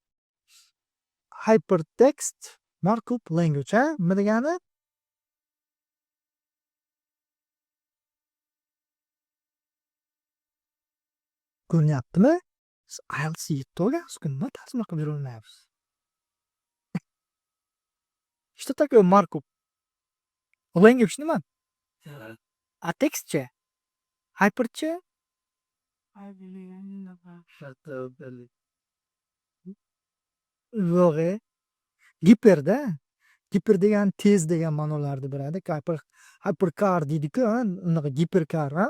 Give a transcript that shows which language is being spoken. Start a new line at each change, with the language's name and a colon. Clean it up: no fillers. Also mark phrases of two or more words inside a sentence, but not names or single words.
Uzbek: Hypertext Markup Language, ha? Nima degani? Ko'ryaptimi? Siz IELTS yetib olgansiz-ku, nima tarjima qilib yurolmayapsiz?
Russian: Что такое Markup Language nima?
Uzbek: A text-chi? Hyper-chi? Yo'q, Giperda. Giper degan tez degan ma'nolarni beradi. Hypercar deydi-ku, unaqa gipercar, ha?